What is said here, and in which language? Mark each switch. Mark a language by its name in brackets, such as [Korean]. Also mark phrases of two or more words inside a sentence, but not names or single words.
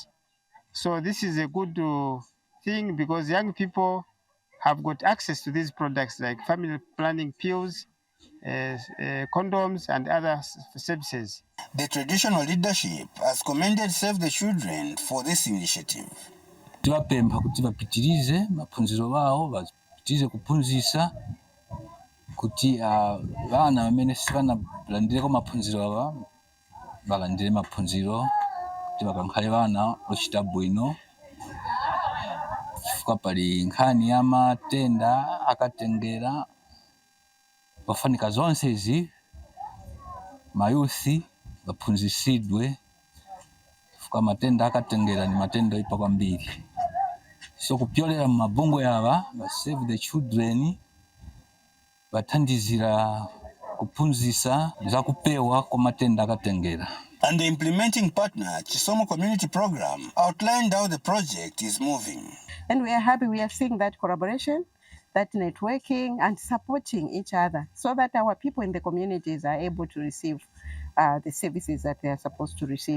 [English] So this is a good thing, because young people have got access to these products like family planning pills condoms and other services. The traditional leadership has commended Save the Children for this initiative. [Nyanja] Tibapempha kuti bapitirize maphunziro bawo, bapitirize kuphunzisa kuti vana vamene sivanalandireko maphunziro ava balandire maphunziro kuti bakankhale vana ochita bwino. Chifukwa pali nkhani ya matenda akatengera bafanika zonse izi mayuthi baphunzisidwe, chifukwa matenda akatengera ni matenda oyipa kwambiri. So kupyolera mumabungwe ava ba Save the Children bathandizira kuphunzisa za kupewa kwa matenda akatengera. [English] And the implementing partner, Chisomo Community Program, outlined how the project is moving. And we are happy we are seeing that collaboration, that networking and supporting each other so that our people in the communities are able to receive the services that they are supposed to receive.